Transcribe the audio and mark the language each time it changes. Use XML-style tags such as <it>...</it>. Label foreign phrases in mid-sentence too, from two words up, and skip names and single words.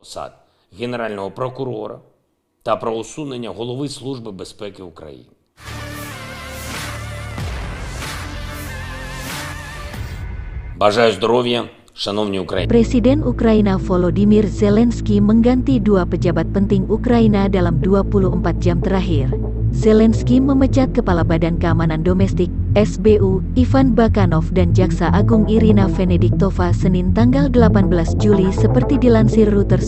<uk>посад Генерального прокурора та про усунення Голови Служби безпеки України. Бажаю здоров'я, шановні українці.</uk> <id>Presiden Ukraina Volodymyr Zelensky mengganti dua pejabat penting Ukraina dalam 24 jam terakhir. Zelensky memecat Kepala Badan Keamanan Domestik (SBU) Ivan Bakanov dan Jaksa Agung Irina Venediktova Senin tanggal 18 Juli seperti dilansir Reuters.</id>